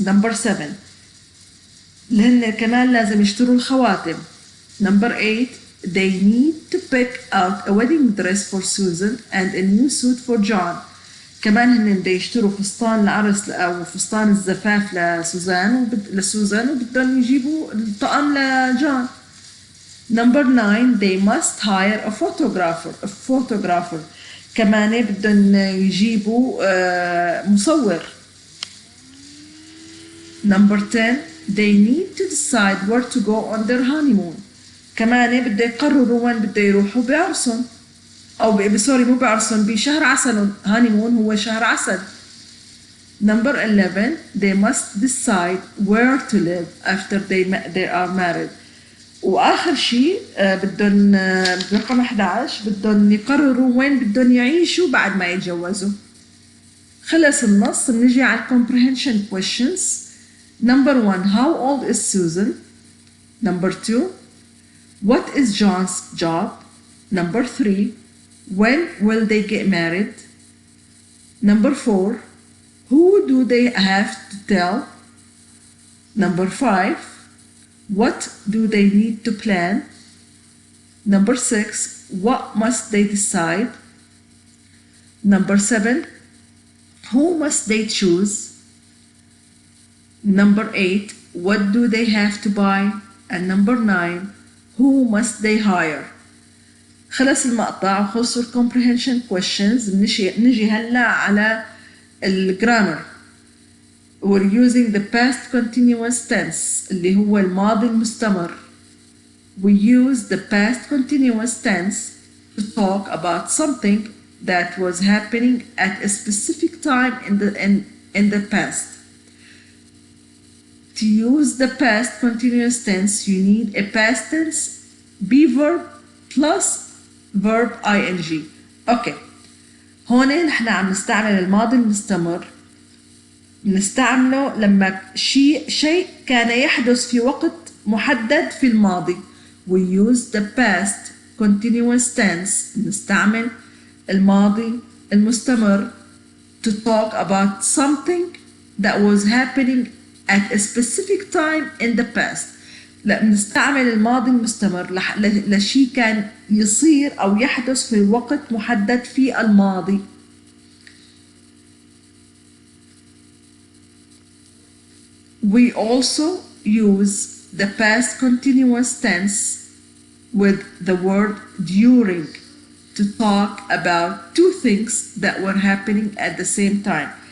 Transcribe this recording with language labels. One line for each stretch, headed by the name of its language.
English: Number 7,
Arabic: لهن كمان لازم يشتروا الخواتم.
English: Number 8, they need to pick out a wedding dress for Susan and a new suit for John.
Arabic: كمان هن بده يشتروا فستان العرس أو فستان الزفاف لسوزان وبدهم يجيبوا الطقم لجون.
English: Number 9, they must hire a photographer.
Arabic: كمان بدهم يجيبوا مصور.
English: Number 10, they need to decide where to go on their honeymoon.
Arabic: كمان بده يقرروا وين بده يروحوا بعرسهم أو سوري مو بعرسهم بشهر عسل. honeymoon هو شهر عسل.
English: Number 11, they must decide where to live after they are married.
Arabic: وآخر شيء بدهم برقم 11 بدهم يقرروا وين بدهم يعيشوا بعد ما يتجوزوا. خلص النص نجي على
English: comprehension questions. Number 1, how old is Susan? Number 2, what is John's job? Number 3, when will they get married? Number 4, who do they have to tell? Number 5, what do they need to plan? Number 6, what must they decide? Number 7, who must they choose? Number 8, what do they have to buy? And number 9, who must they hire?
Arabic: خلص المقطع وخلصوا
English: comprehension questions.
Arabic: نجي هلا على الجرامر.
English: We're using the past continuous tense
Arabic: اللي هو الماضي المستمر.
English: We use the past continuous tense to talk about something that was happening at a specific time in the past. To use the past continuous tense, you need a past tense, be verb plus verb ing.
Arabic: اوكي هون نحن عم نستعمل الماضي المستمر، نستعمله لما شيء كان يحدث في وقت محدد في الماضي.
English: We use the past continuous tense،
Arabic: نستعمل الماضي المستمر
English: to talk about something that was happening at a specific time in the past.
Arabic: لا نستعمل الماضي المستمر لشيء كان يصير أو يحدث في وقت محدد في الماضي.
English: We also use the past continuous tense with the word during. to talk about two things that were happening at the same time.